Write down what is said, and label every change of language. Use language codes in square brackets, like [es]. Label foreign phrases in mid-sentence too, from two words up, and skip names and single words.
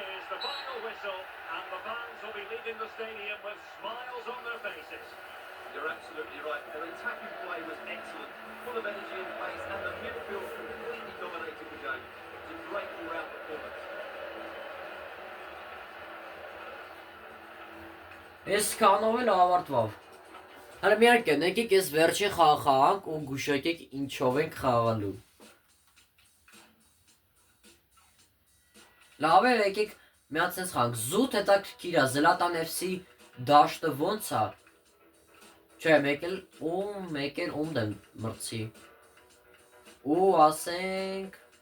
[en] You're absolutely right. Their attacking play was excellent, full of energy and pace, and the midfield completely dominated the game. It was a great all-round performance. [hy] Ես կանով էլ ավարտվավ։ Հələ մի հարկե, եկեք ես վերջի խաղանք ու գուշակեք ինչով ենք խաղալու։ Լավ է, եկեք մի հատ սենց խաղանք։ Զուտ հետաքրքիր է, Զլատան FC դաշտը ոնց է։ Չէ, մեկ էլ ում դեմ մրցի։ Ու ասենք